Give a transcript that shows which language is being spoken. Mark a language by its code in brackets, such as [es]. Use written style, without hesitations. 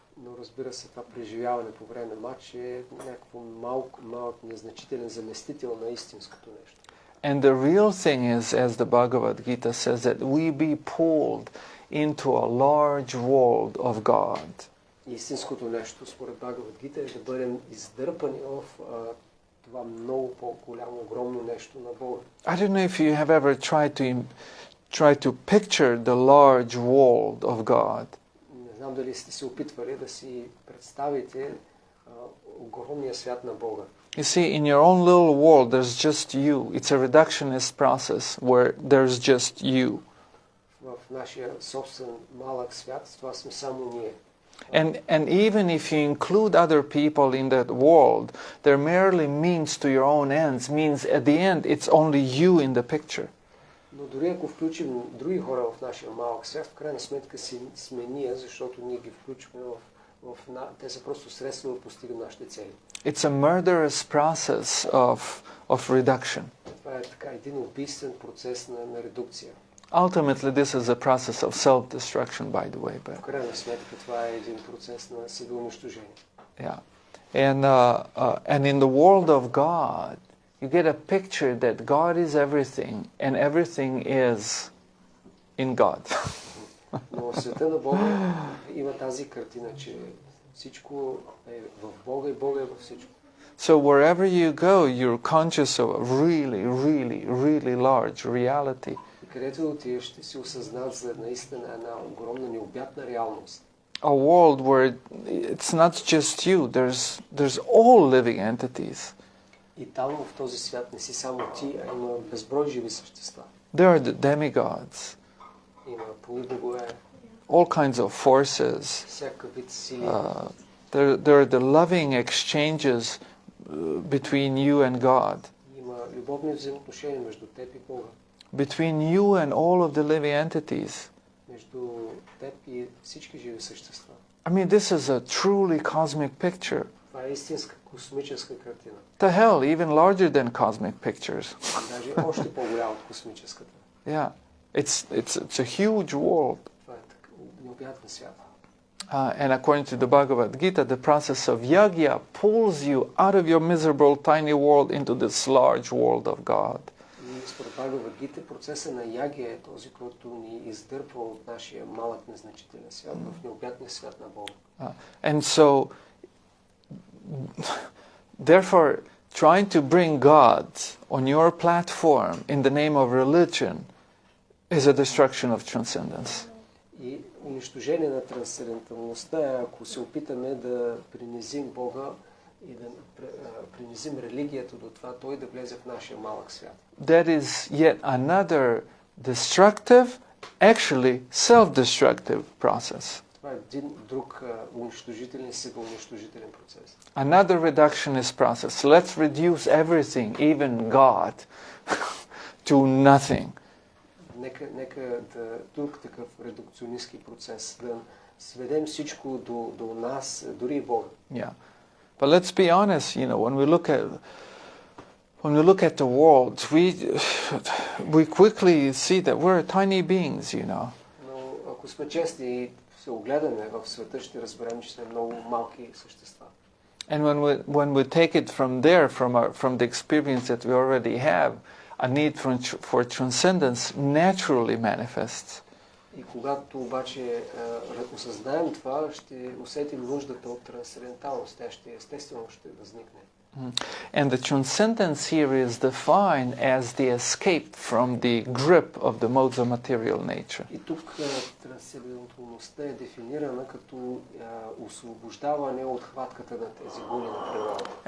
[bg] Но разбира се, това преживяване по време на матч е някакво малък незначителен заместител на истинското нещо. [en] And the real thing is, as the Bhagavad Gita says, that we be pulled into a large world of God. [bg] Истинското нещо, според Бхагавад Гита, е да бъдем издърпани в това много по-голямо, огромно нещо на Бога. [en] I don't know if you have ever tried to picture the large world of God. [bg] Не знам дали сте се опитвали да си представите огромния свят на Бога. [en] You see, in your own little world, there's just you. It's a reductionist process where there's just you. [bg] В нашия собствен малък свят, това сме само ние. [en] And even if you include other people in that world, they're merely means to your own ends, means at the end it's only you in the picture. [bg] Но дори ако включим други хора в нашия малък свят, в крайна сметка сме ние, защото ние ги включваме те са просто средства да постигнем нашите цели. [en] It's a murderous process of reduction. [bg] Това е така един убийствен процес на редукция. [en] Ultimately, this is a process of self-destruction, by the way. But [bg] в крайна сметка това е един процес на себеунищожение. [en] Yeah, and in the world of God, you get a picture that God is everything, and everything is in God. [bg] Но в света на Бога има тази картина, че всичко е в Бога и Бога е във всичко. [en] So wherever you go, you're conscious of a really, really, really large reality. [bg] И където отидеш, ще си осъзнат за наистина една огромна необятна реалност. [en] A world where it's not just you, there's all living entities. [bg] И там в този свят не си само ти, а има безброй живи същества. [en] There are the demigods. [bg] Има полубогове. [en] All kinds of forces. [bg] Всякакъв вид сили. [en] There are the loving exchanges between you and God. [bg] Има любовни взаимоотношения между теб и Бога. [en] Between you and all of the living entities. [bg] Между теб и всички живи същества. [en] I mean, this is a truly cosmic picture. [bg] Това е истинска космическа картина. [en] To hell, even larger than cosmic pictures. [bg] Даже още по-голяма от космическата. [en] Yeah, it's a huge world. [bg] Това е необятен свят. [en] And according to the Bhagavad Gita, the process of yagya pulls you out of your miserable tiny world into this large world of God. [bg] И според Бхагавад Гита процесът на ягия е този, който ни издърпва от нашия малък незначителен свят в необятния свят на Бога. [en] And so, therefore, trying to bring God on your platform in the name of religion is a destruction of transcendence. [bg] И унищожение на трансценденталността е, ако се опитаме да принизим Бога и да принизим религията до това, той да влезе в нашия малък свят. [en] That is yet another destructive, actually self-destructive process. [bg] Това е един друг унищожителен и себеунищожителен процес. [en] Another reductionist process. Let's reduce everything, even God, to nothing. [bg] Нека друг такъв редукционистски процес, да сведем всичко до нас, дори и Бога. [en] Yeah. But let's be honest, when we look at the world, we quickly see that we're tiny beings, [bg] Но ако сме честни и се огледаме в света, ще разберем, че сме много малки същества. [en] And when we take it from there, from the experience that we already have, a need for transcendence naturally manifests. [bg] И когато обаче осъзнаем това, ще усетим нуждата от трансценденталност. Тя естествено ще възникне. [en] And the transcendence here is defined as the escape from the grip of the modes of material nature. [bg] И тук трансценденталността е дефинирана като освобождаване от хватката на тези голи на природата.